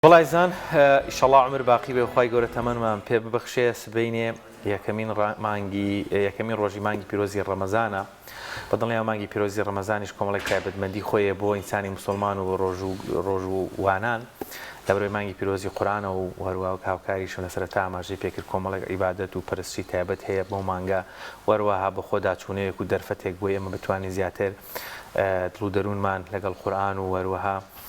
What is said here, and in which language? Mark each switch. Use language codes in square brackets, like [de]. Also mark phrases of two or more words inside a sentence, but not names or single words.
[ckb] والله زان [ar] ان شاء الله عمر باقی [ckb] به خوای گەورە تەمەنمان پێ ببەخشێ سبەینێ یەکەمین ڕۆژی مانگی پیرۆزی ڕەمەزانە بەدڵنیام مانگی پیرۆزی ڕەمەزانیش کۆمەڵێک تایبەتمەندی خۆیە بۆ ئینسانی مسلمان و ڕۆژ و وانان لەبەرەوەی مانگی پیرۆزی قورئانە و هەروەها هاوکاریشون لە سەرەتا ئاماژەی پێکرد کۆمەڵێک عیبادەت و پەرستی تایبەت هەیە بۆ مانگە وەروەها بە خۆداچوونەیەک و دەرفەتێک بۆ ئێمە بتوانین زیاتر دڵ و دەروونمان لەگەڵ قورئان و هەروەها